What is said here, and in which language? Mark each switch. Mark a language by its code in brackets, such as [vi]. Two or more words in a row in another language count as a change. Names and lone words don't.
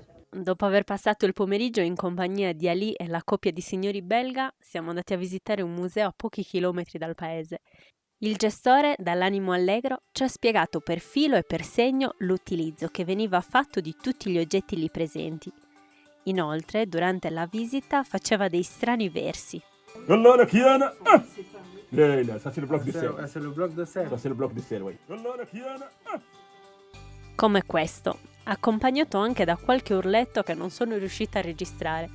[it] Dopo aver passato il pomeriggio in compagnia di Ali e la coppia di signori belga, siamo andati a visitare un museo a pochi chilometri dal paese. Il gestore, dall'animo allegro, ci ha spiegato per filo e per segno l'utilizzo che veniva fatto di tutti gli oggetti lì presenti. Inoltre, durante la visita, faceva dei strani versi. Allora, Chiana! [fr] Là, ça c'est le bloc de sel. C'est le bloc de sel. Ça c'est le bloc de sel, oui. [it] Allora, Chiana! Come questo, accompagnato anche da qualche urletto che non sono riuscita a registrare.